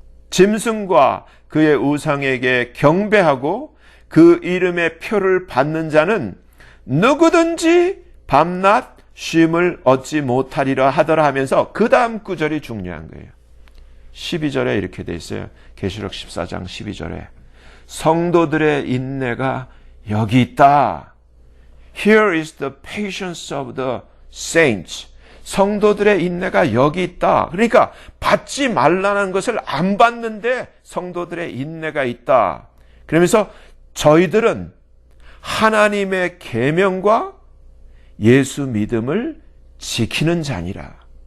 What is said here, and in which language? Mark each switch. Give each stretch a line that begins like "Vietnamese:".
Korean: 짐승과 그의 우상에게 경배하고 그 이름의 표를 받는 자는 누구든지 밤낮 쉼을 얻지 못하리라 하더라 하면서 그 다음 구절이 중요한 거예요. 12절에 이렇게 돼 있어요. 계시록 14장 12절에 성도들의 인내가 여기 있다.
English: Here is the patience of the saints.
Korean: 성도들의 인내가 여기 있다. 그러니까 받지 말라는 것을 안 받는데 성도들의 인내가 있다. 그러면서 저희들은 하나님의 계명과 예수 믿음을 지키는 자니라.